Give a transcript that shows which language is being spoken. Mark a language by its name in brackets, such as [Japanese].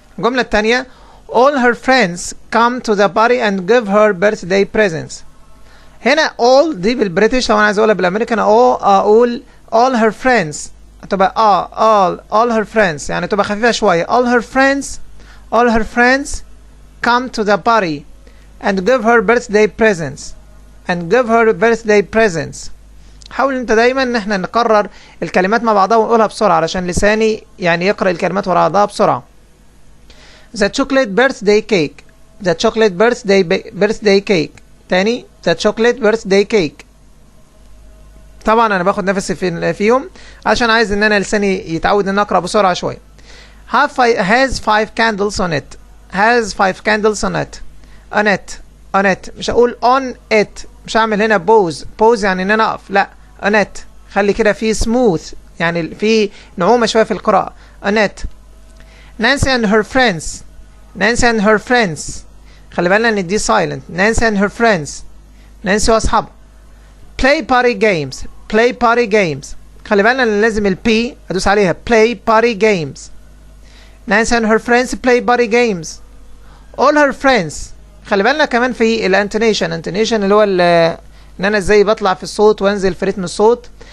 [Arabic] الجملة التانية [English] all her friends come to the party and give her birthday presents. [Arabic] هنا [English] all [Arabic] دي بالبريتش لو انا عايز اقولها بالامريكان اقول [English] all her friends [Arabic] هتبقى [English] all her friends يعني تبقى خفيفة شوية all her friends come to the party and give her birthday presents and give her birthday presents. [Arabic] حاول انت دايما ان احنا نكرر الكلمات مع بعضها ونقولها بسرعة علشان لساني يعني يقرأ الكلمات ورا بعضها بسرعة. [English] the chocolate birthday cake the chocolate birthday cake. [Arabic] تاني [English] the chocolate birthday cake. [Arabic] طبعا انا باخد نفسي فيهم عشان عايز ان انا لساني يتعود ان اقرأ بسرعة شوية. [English] has 5 candles on it has 5 candles on it on it on it. [Arabic] مش هقول [English] on it، [Arabic] مش هعمل هنا pause يعني ان انا اقف، لا on it. خلي كده في smooth يعني في نعومة شوية في القراءة. [English] on it. Nancy and her friends Nancy and her friends. [Arabic] خلي بالنا ان دي silent. [English] Nancy and her friends. [Arabic] نانسي واصحابها. [English] play party games play party games. [Arabic] خلي بالنا ان لازم ال P ادوس عليها. [English] play party games. Nancy and her friends play party games. all her friends. [Arabic] خلي بالنا كمان في الانتونيشن اللي هو ان انا ازاي بطلع في الصوت وانزل في رتم الصوت.